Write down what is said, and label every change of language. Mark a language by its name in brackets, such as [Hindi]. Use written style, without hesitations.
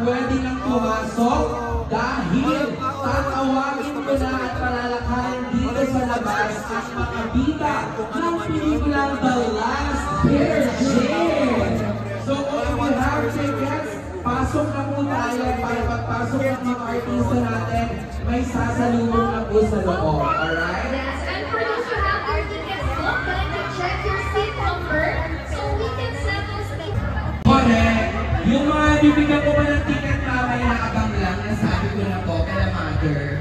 [Filipino] Pwede nang pumasok dahil tatawagin ko na at palalakarin dito sa labas ang mga bida ng pelikulang The Last Virgin. So kung [English] you have tickets, [Filipino] pasok na po tayo para pagpasok ng mga artista natin, may sasalubong na po sa loob. [English] Alright? Yes, and for those who have their tickets booked, kindly check your seat number so we can set those tickets. Correct. [Filipino] Yung mga bibigyan ko pa ng ticket mamaya abang lang, nasabi ko na po kay mother.